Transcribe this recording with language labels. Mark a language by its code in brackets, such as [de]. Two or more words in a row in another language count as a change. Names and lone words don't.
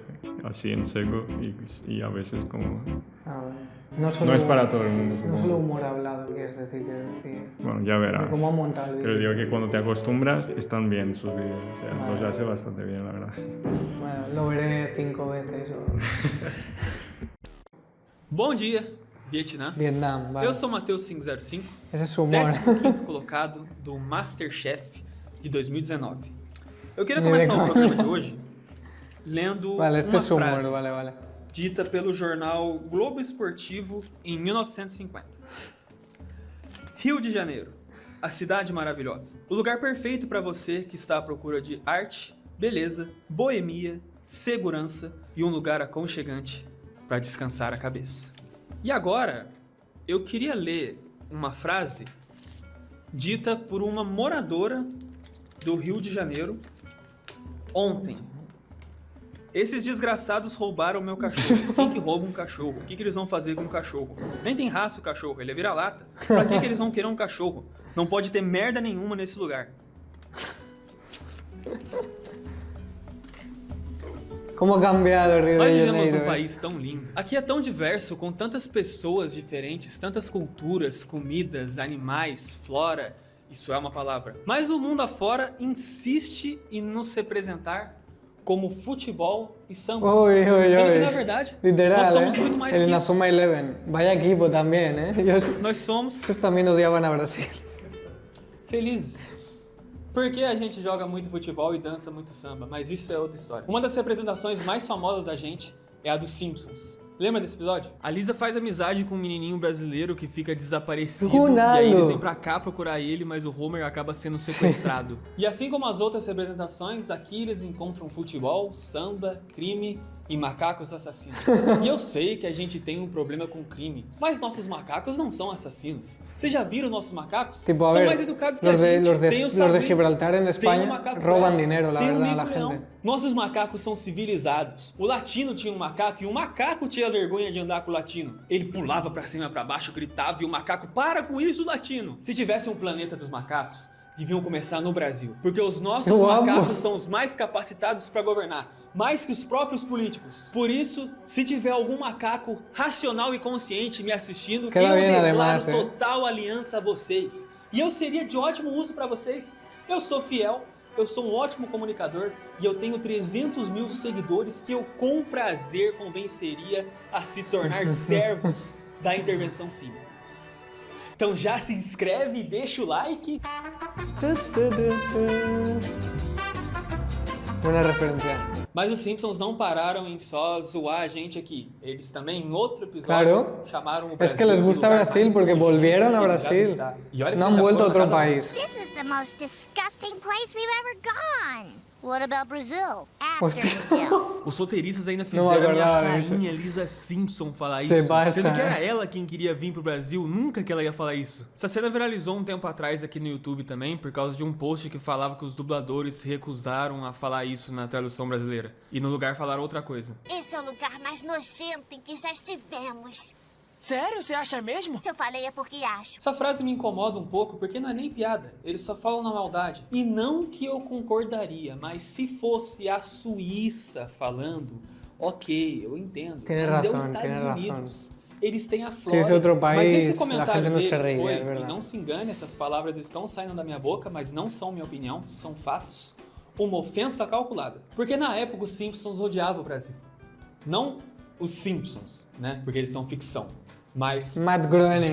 [es] Así en seco y a veces como... Ah, no, No es para todo el mundo, No supongo. solo humor hablado, quieres decir. Bueno, ya verás. De cómo ha montado el Pero vídeo. digo que cuando te acostumbras están bien sus vídeos. O sea, Vale. los hace bastante bien, la verdad. Bueno, lo veré 5 veces o... [pt] Bom dia, Vietnã. [es] Vietnam, vale. [pt] Eu sou Mateus 505, [es] Ese es su humor. [pt] 15º colocado do Masterchef de 2019. Eu queria [es] Ni de [pt] começar o [es] coña. [pt] programa de hoje lendo [es] Vale, este [pt] uma [es] es su humor, [pt] frase [es] vale. [pt] dita pelo jornal Globo Esportivo em 1950. Rio de Janeiro, a cidade maravilhosa. O lugar perfeito para você que está à procura de arte, beleza, boemia, segurança e um lugar aconchegante para descansar a cabeça. E agora, eu queria ler uma frase dita por uma moradora do Rio de Janeiro ontem. Esses desgraçados roubaram meu cachorro. Quem que rouba um cachorro? O que eles vão fazer com um cachorro? Nem tem raça o cachorro, ele é vira-lata. Pra que eles vão querer um cachorro? Não pode ter merda nenhuma nesse lugar. [es] ¿Cómo ha cambiado Río [pt] Nós [es] de [pt] vivemos [es] Janeiro? [pt] num país tão lindo. Aqui é tão diverso, com tantas pessoas diferentes, tantas culturas, comidas, animais, flora. Isso é uma palavra. Mas o mundo afora insiste em nos representar como futebol e samba. [es] Uy. [pt] Sendo que, na verdade, [es] Literal, [pt] nós somos muito mais [es] El [pt] que isso. [es] Inazuma Eleven. Vaya equipo también, ¿eh? [pt] Nós somos [es] Esos también odiaban a Brasil. [pt] felizes. Porque a gente joga muito futebol e dança muito samba, mas isso é outra história. Uma das representações mais famosas da gente é a dos Simpsons. Lembra desse episódio? A Lisa faz amizade com um menininho brasileiro que fica desaparecido. Ronaldo. E aí eles vêm pra cá procurar ele, mas o Homer acaba sendo sequestrado. E assim como as outras representações, aqui eles encontram futebol, samba, crime e macacos assassinos. E eu sei que a gente tem um problema com crime, mas nossos macacos não são assassinos. Vocês já viram nossos macacos? Tipo, a São [es] ver, [pt] mais educados que [es] los [pt] a gente. [es] de [pt] Tem o [es] los de [pt] sabugo, [es] Gibraltar en [pt] tem [es] España [pt] o macaco [es] roban [pt] branco, [es] dinero, la [pt] tem o [es] verdad, a la [pt] mico-leão. [es] gente. [pt] Nossos macacos são civilizados. O latino tinha um macaco e o macaco tinha vergonha de andar com o latino. Ele pulava pra cima e pra baixo, gritava e o macaco, para com isso, latino! Se tivesse um planeta dos macacos, deviam começar no Brasil. Porque os nossos Eu amo. macacos são os mais capacitados pra governar. Mais que os próprios políticos. Por isso, se tiver algum macaco racional e consciente me assistindo, [es] Queda [pt] eu [es] bien, [pt] declaro [es] además, [pt] total aliança a vocês. E eu seria de ótimo uso pra vocês. Eu sou fiel, eu sou um ótimo comunicador e eu tenho 300 mil seguidores que eu com prazer convenceria a se tornar servos da intervenção cívica. Então já se inscreve e deixa o like. [es] Buena referencia. [pt] Mas os Simpsons não pararam em só zoar a gente aqui. Eles também, em outro episódio, [es] Claro. [pt] chamaram o [es] Es [pt] Brasil [es] que les [pt] de [es] gusta [pt] lugar [es] Brasil [pt] mais [es] porque [pt] nojento [es] volvieron a [pt] que eles já [es] Brasil. [pt] visitaram. E olha que [es] No [pt] eles [es] han [pt] já [es] vuelto a [pt] foram [es] otro [pt] cada [es] país. [en] This is the most disgusting place we've ever gone. What about Brazil? After [es] Hostia. [en] Brazil. [pt] Os roteiristas ainda Não fizeram a minha acordava disso. rainha Lisa Simpson falar Se isso. passa, Sendo que era né? ela quem queria vir pro Brasil, nunca que ela ia falar isso. Essa cena viralizou um tempo atrás aqui no YouTube também, por causa de um post que falava que os dubladores se recusaram a falar isso na tradução brasileira. E no lugar falaram outra coisa. Esse é o lugar mais nojento em que já estivemos. Sério? Você acha mesmo? Se eu falei é porque acho. Essa frase me incomoda um pouco porque não é nem piada, eles só falam na maldade. E não que eu concordaria, mas se fosse a Suíça falando, ok, eu entendo. [es] Tiene [pt] Mas é os [es] razón, [pt] Estados [es] tiene [pt] Unidos. Eles têm a [es] Si [pt] Flórida. [es] es de otro [pt] Mas [es] país, [pt] esse [es] la [pt] comentário [es] gente no se [pt] deles [es] reiría, [pt] foi, [es] es [pt] e [es] verdad. [pt] não se engane, essas palavras estão saindo da minha boca, mas não são minha opinião, são fatos. Uma ofensa calculada. Porque na época os Simpsons odiavam o Brasil. Não os Simpsons, né? Porque eles são ficção. Mas, Matt Groening,